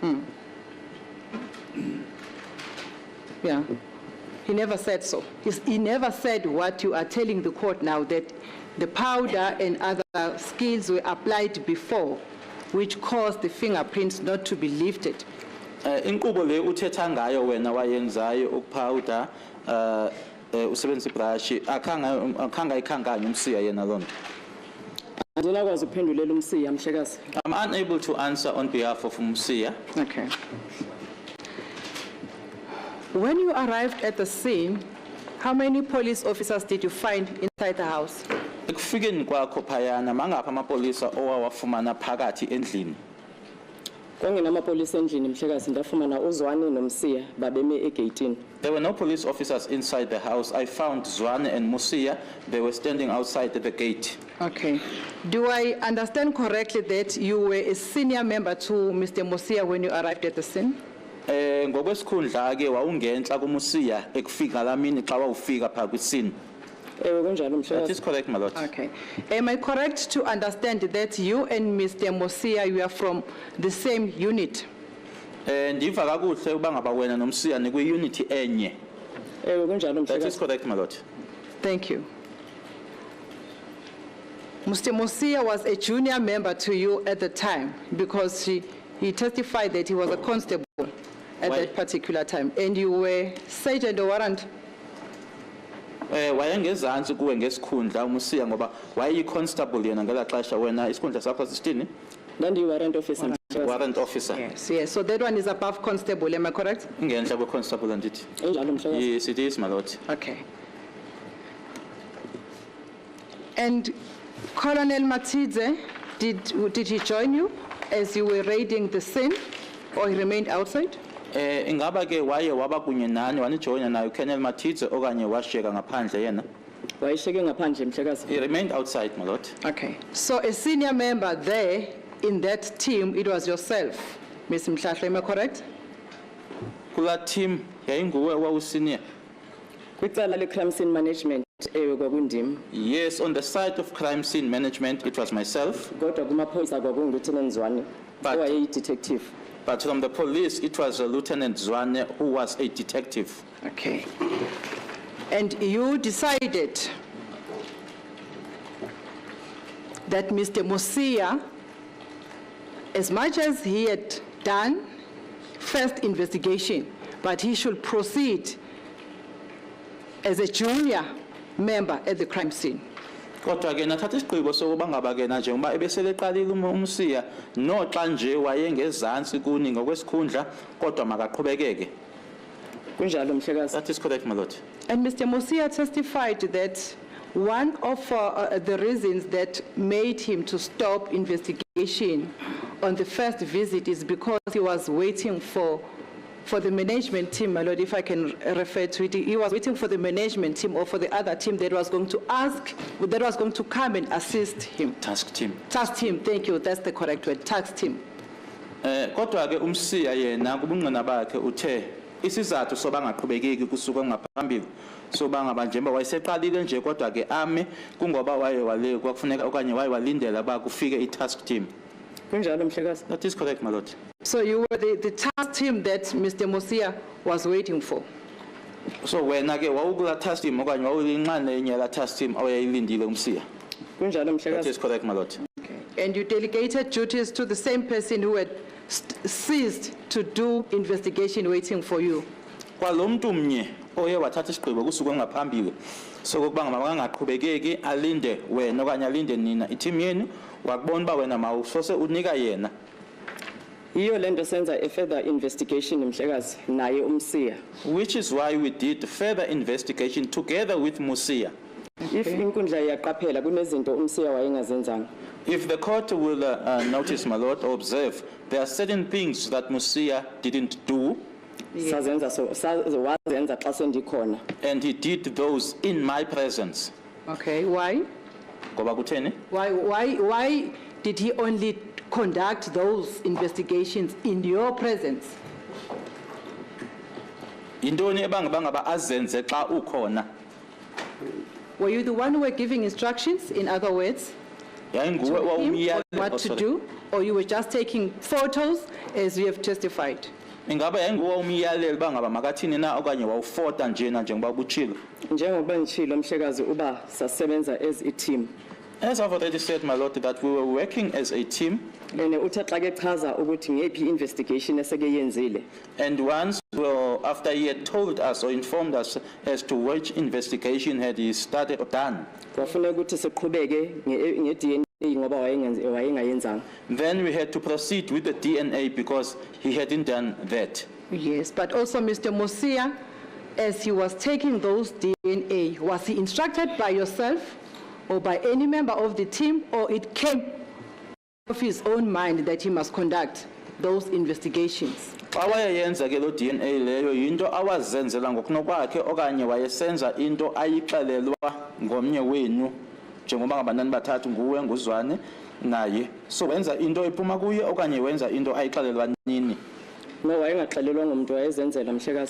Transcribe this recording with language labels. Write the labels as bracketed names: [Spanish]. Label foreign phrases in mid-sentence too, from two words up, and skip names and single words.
[English] Yeah. He never said so. He never said what you are telling the court now, that the powder and other skills were applied before, which caused the fingerprints not to be lifted. [Xhosa] Inkqubo le uthetha ngayo wena wayenzayo ukupawuda usebenzisa ibrush akhange ayikhankanye uMsiya yena loo nto. Andinakwazi ukuphendulela uMsiya Mhlekazi. [English] I'm unable to answer on behalf of Musia. Okay. When you arrived at the scene, how many police officers did you find inside the house? [Xhosa] Ekufikeni kwakho phayana mangapha amapolisa owawafumana phakathi endlini. Kwangenamapolisa endlini Mhlekazi, ndafumana uZwane noMsiya babeme egeyitini. [English] There were no police officers inside the house. I found Zwane and Musia. They were standing outside at the gate. Okay. Do I understand correctly that you were a senior member to Mr. Musia when you arrived at the scene? [Xhosa] Ngokwesikhundla ke wawungenhla kuMusia ekufika lamini xa wawufika pha kwisini. Ewe kunjalo Mhlekazi. [English] That is correct, my lord. Okay. Am I correct to understand that you and Mr. Musia, you are from the same unit? [Xhosa] Ndiva kakuhle uba ngaba wena noMsiya nikwi-unity enye. Ewe kunjalo [English] That is [Xhosa] Mhlekazi. [English] correct, my lord. Thank you. Mr. Musia was a junior member to you at the time because he testified that he was a constable at Why? that particular time, and you were sergeant or warrant. [Xhosa] Wayengezantsi kuwe ngesikhundla uMsiya ngoba wayeyi-constable yena ngelaa xesha wena isikhundla sakho sisithini? Ndandiyi- [English] warrant officer [Xhosa] Mhlekazi. [English] Warrant officer. Yes. So that one is above constable, am I correct? [Xhosa] Ingenhla kwe-constable andithi. Enjalo Mhlekazi. [English] Yes, it is, my lord. Okay. And Colonel Matidze, did he join you as you were raiding the scene, or he remained outside? [Xhosa] Ingaba ke waye waba kunye nani wanijoyina nayo Colonel Matidze okanye washiyeka ngaphandle yena? Wayeshiyeke ngaphandle Mhlekazi. [English] He remained outside, my lord. Okay. So a senior member there in that team, it was yourself, Ms. Mhlahlo, am I correct? [Xhosa] kula team yayinguwe wawusenior. Kwicala le- [English] crime scene management [Xhosa] kwakundim. [English] Yes, on the side of crime scene management, it was myself. [Xhosa] Kodwa kumaphoyisa kwakungu-Lieutenant Zwane, [English] But- [Xhosa] owayeyi-detective. [English] But from the police, it was Lieutenant Zwane who was a detective. Okay. And you decided that Mr. Musia, as much as he had done first investigation, but he should proceed as a junior member at the crime scene. [Xhosa] Kodwa ke nathatha isigqibo sokuba ngaba ke na njengoba ebeseleqalile uMsiya noxa nje wayengezansi kuni ngokwesikhundla kodwa makaqhubekeke. Kunjalo mhlekazi. [English] That is correct, my lord. And Mr. Musia testified that one of the reasons that made him to stop investigation on the first visit is because he was waiting for the management team, my lord, if I can refer to it. He was waiting for the management team or for the other team that was going to come and assist him. Task team. Task team, thank you, that's the correct word, task team. [Xhosa] Kodwa ke uMsiya yena kubungqina bakhe uthe isizathu soba ngaqhubekeki kusuka ngaphambili soba ngaba njengoba wayeseqalile nje kodwa ke ame kungoba waye kwakufuneka okanye waye walindela ba kufike i- [English] task team. [Xhosa] Kunjalo mhlekazi. [English] That is correct, my lord. So you were the task team that Mr. Musia was waiting for. [Xhosa] So wena ke wawukula [English] task team [Xhosa] okanye wawulinxane enye la [English] task team [Xhosa] awayilindile uMsiya. Kunjalo [English] That [Xhosa] mhlekazi. [English] is correct, my lord. And you delegated duties to the same person who had ceased to do investigation waiting for you. [Xhosa] Kwalomuntu mnye oye wathatha isigqibo kusuka ngaphambili sokuba ngaqhubekeki alinde wena okanye alinde nina i-team yenu wakubona ba wena mawusose unika yena. Iyo lento senza [English] a further investigation [Xhosa] mhlekazi naye uMsiya. [English] Which is why we did further investigation together with Musia. [Xhosa] If inkundla iyaqaphela kunezinto uMsiya wayengazenzanga. [English] If the court will notice, my lord, or observe, there are certain things that Musia didn't do, [Xhosa] Sazenza wazenza xa sendikhona. [English] and he did those in my presence. Okay, why? [Xhosa] Ngoba kutheni? [English] Why did he only conduct those investigations in your presence? [Xhosa] Intoni ebangaba azenze xa ukhona? [English] Were you the one who were giving instructions, in other words, [Xhosa] Yayinguwe [English] to him [Xhosa] wawumyale- [English] on what oh, to sorry. do, or you were just taking photos as you have testified? [Xhosa] Ingaba yayinguwe umyaleli bangaba makathini na okanye wawufota njena njengoba buchilo. Njengoba ngishilo mhlekazi uba sasebenza [English] as a team. As I've already said, my lord, that we were working as a team, [Xhosa] Ene uthe xa ke chaza ukuthi ngephi investigation eseke yenzile. [English] and once, well, after he had told us or informed us as to which investigation had he started or done, [Xhosa] Kwafuneka ukuthi siqhubeke nge-DNA ngoba wayengayenzanga. [English] then we had to proceed with the DNA because he hadn't done that. Yes, but also Mr. Musia, as he was taking those DNA, was he instructed by yourself or by any member of the team, or it came of his own mind that he must conduct those investigations? [Xhosa] Xa wayeyenza ke lo DNA leyo yinto awazenzela ngokunokwakhe okanye wayesenza into ayixelelwa ngomnye wenu njengoba ngabanani bathathu nguwe nguzwane naye, so wenza into ephuma kuye okanye wenza into ayixelelwa nini. No wayengaxelelwa ngumuntu wayezenzela mhlekazi.